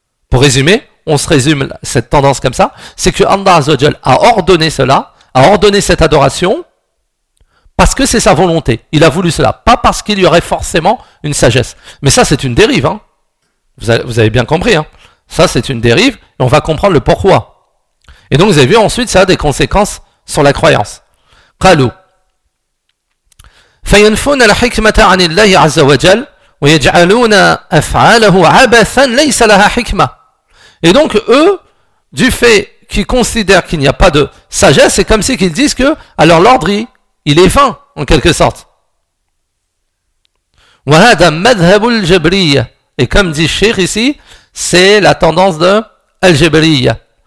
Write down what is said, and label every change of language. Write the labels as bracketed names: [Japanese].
[French] Pour résumer, on se résume cette tendance comme ça, c'est que Allah [Arabic] Azza wa Jal [French] a ordonné cela, a ordonné cette adoration, parce que c'est sa volonté. Il a voulu cela, pas parce qu'il y aurait forcément une sagesse. Mais ça, c'est une dérive. Hein. Vous avez bien compris. Hein. Ça, c'est une dérive, et on va comprendre le pourquoi. Et donc, vous avez vu ensuite, ça a des conséquences sur la croyance. [Arabic] قالوا فينفون الحكمة عن الله عز وجل ويجعلون أفعاله عبثا ليس لها حكمة. [French] Et donc eux, du fait qu'ils considèrent qu'il n'y a pas de sagesse, c'est comme si qu'ils disent que alors l'ordre il est vain en quelque sorte. [Arabic] وهذا مذهب الجبرية. [French] Et comme dit Cheikh ici, c'est la tendance de الجبرية.